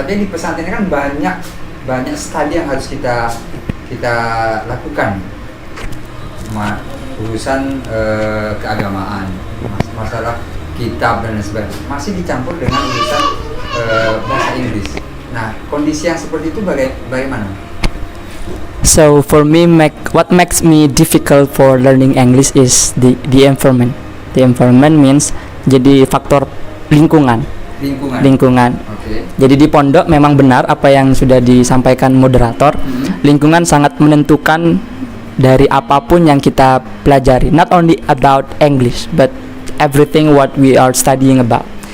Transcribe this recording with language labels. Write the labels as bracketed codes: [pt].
[id] Tapi di pesantren kan banyak studi yang harus kita lakukan. Urusan keagamaan, masalah kitab dan lain sebagainya masih dicampur dengan urusan bahasa Inggris. Nah, kondisi yang seperti itu bagaimana? [en] So for me, what makes me difficult for learning English is the environment. The environment means [id] jadi faktor lingkungan. [en] Okay. [id] Jadi di pondok memang benar apa yang sudah disampaikan moderator. Lingkungan sangat menentukan dari apapun yang kita pelajari. [en] Not only about English, but everything what we are studying about.